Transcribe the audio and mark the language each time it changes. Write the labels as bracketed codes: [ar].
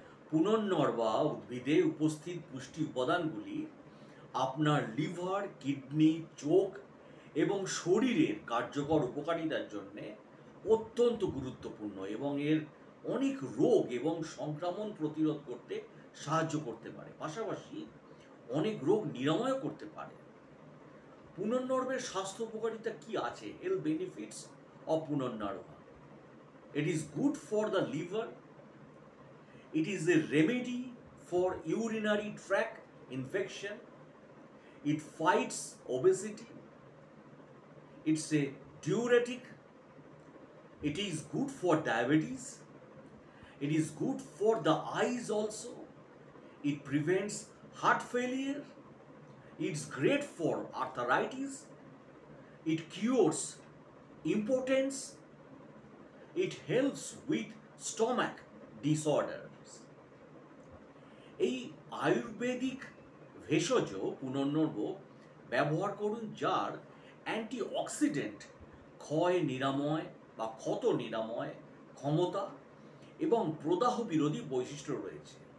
[bn] পুনর্নর্বা উদ্ভিদে উপস্থিত পুষ্টি উপাদানগুলি আপনার লিভার, কিডনি, চোখ এবং শরীরের কার্যকর উপকারিতার জন্য অত্যন্ত গুরুত্বপূর্ণ এবং এর অনেক রোগ এবং সংক্রমণ প্রতিরোধ করতে সাহায্য করতে পারে, পাশাপাশি অনেক রোগ নিরাময় করতে পারে। পুনর্নর্বের স্বাস্থ্য উপকারিতা কি আছে? [en] Health benefits of punarnava: it is good for the liver, it is a remedy for urinary tract infection, it fights obesity, it's a diuretic, it is good for diabetes, it is good for the eyes also, it prevents heart failure, it's great for arthritis, it cures impotence, it helps with stomach disorders. [bn] এই আয়ুর্বেদিক ভেষজ পুনর্নর্ব ব্যবহার করুন, যার antioxidant ক্ষয় নিরাময় বা ক্ষত নিরাময় ক্ষমতা এবং প্রদাহ বিরোধী বৈশিষ্ট্য রয়েছে।